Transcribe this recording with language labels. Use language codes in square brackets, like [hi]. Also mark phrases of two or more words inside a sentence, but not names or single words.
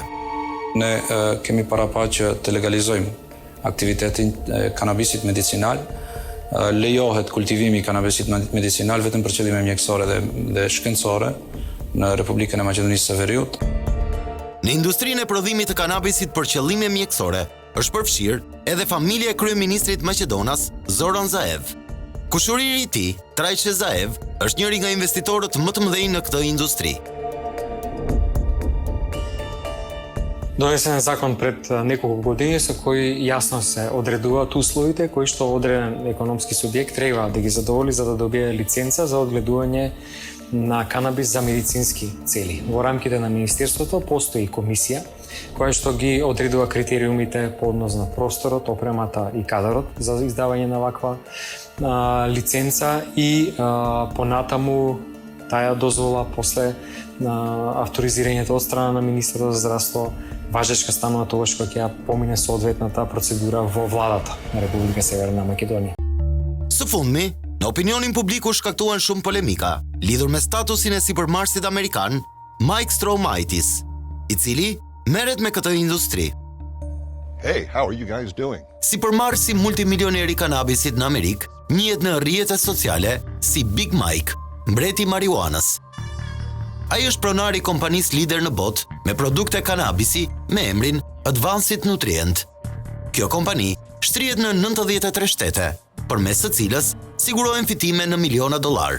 [sq] Ne kemi parapar që të legalizojmë aktivitetin e kanabisit medicinal lejohet kultivimi i kanabisit medicinal vetëm për qëllime mjekësore dhe shkencore në Republikën e Maqedonisë së Veriut. Në industrinë e prodhimit të kanabisit për qëllime mjekësore është përfshirë edhe familja e kryeministrit Maqedonas Zoran Zaev. Kushëriri i tij, Trajqe Zaev, është njëri nga investitorët më të mëdhenj në këtë industri. [mk] Донесен је закон пред неколико години са који јасно се одредува ту условите који што одређен економски субјект треба да ги задоволи за да добие лиценца за одгледување на канабис за медицински цели. Во рамките на Министерството постои комисија која што ги одредува критериумите по однос на просторот, опремата и кадарот за издавање на ваква лиценца и понатаму таа дозвола после авторизирањето од страна на Министерството за здравство важечка станува тогаш кога ќе помине соодветната процедура во владата на Република Северна Македонија. [sq] Së fundmi, në opinionin publik u shkaktuan shumë polemika lidhur me statusin e sipërmarrësit amerikan Mike Stroumaitis, i cili merret me këtë industri. [en] Hey, how are you guys doing? [sq] Sipërmarrësi multimilioneri i kanabisit në Amerikë njihet në rrjetet sociale si Big Mike, mbreti i marijuanës. Ai është pronari i kompanisë lider në botë me produkte kanabisi me emrin Advanced Nutrient. Kjo kompani shtrihet në 93 shtete, përmes së cilës sigurohen fitime në miliona dollar.